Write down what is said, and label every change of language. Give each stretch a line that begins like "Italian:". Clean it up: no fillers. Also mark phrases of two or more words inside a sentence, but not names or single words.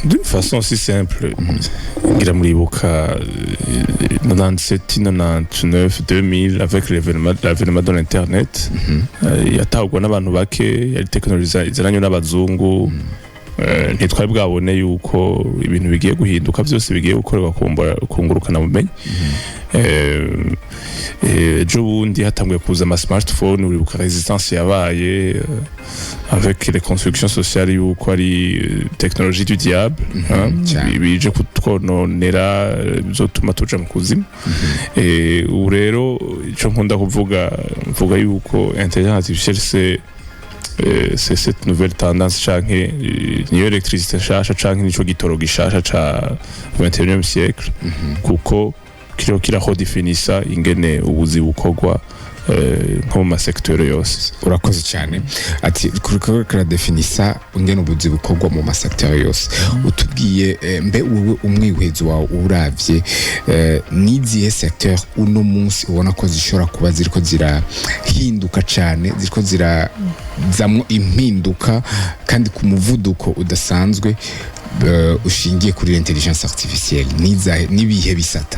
French: d'une façon aussi simple
Rundi: ngira muribuka 97 99 2000
French: avec l'avènement de l'internet
Rundi: yatahurwa n'abantu bake yari technologie izananye n'abazungu ntitwari bwabone yuko ibintu bigiye guhinduka byose bigiye gukorerwa kungurukana bumenyi ejo bundi hatanguye kuza ama smartphone uribuka resistance yabaye
French: avec les constructions sociales
Rundi: yuko ari
French: technologie du diable
Rundi: bije kutwononera bizotuma tuja mu kuzimu ubu rero ico nkunda mvuga yuko
French: intelligence artificielle c'est cette nouvelle tendance
Rundi: canke niyo electricité nshasha canke nico gitoro gishasha ca 21e siècle kuko kiriho kirahodefinisa ingene ubuzi bukorwa nko mu masekitoro yose. Urakoze cyane ati kuriko kiradefinisa ingene ubuzi bukorwa mu masekitoro yose utubwiye mbe wowe umwihwezo wawe uravye n'izihe secteur uno munsi ubona ko zishobora kuba ziriko zirahinduka cyane ziriko zirazamwo impinduka kandi ku muvuduko udasanzwe ushingiye kuri
French: intelligence artificielle
Rundi: nibihe bisata?